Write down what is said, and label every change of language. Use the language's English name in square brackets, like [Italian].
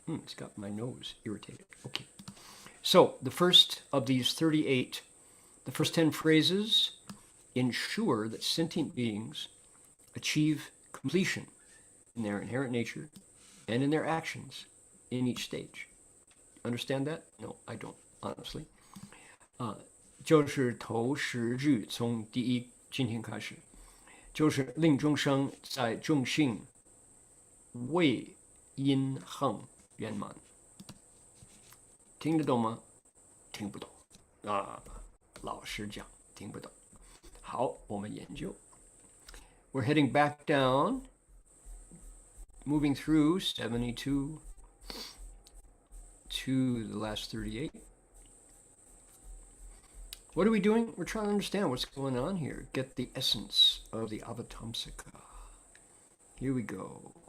[English] It's got my nose irritated. Okay. So the first of these 38, the first 10 phrases ensure that sentient beings achieve completion in their inherent nature and in their actions in each stage. Understand that? No, I don't, honestly. [Chinese] 就是头10句从第一今天开始，就是令众生在众性为因恒圆满。听得懂吗？听不懂啊，老实讲听不懂。好，我们研究。 [English] We're heading back down, moving through 72 to the last 38. What are we doing? We're trying to understand what's going on here. Get the essence of the Avatamsaka. Here we go.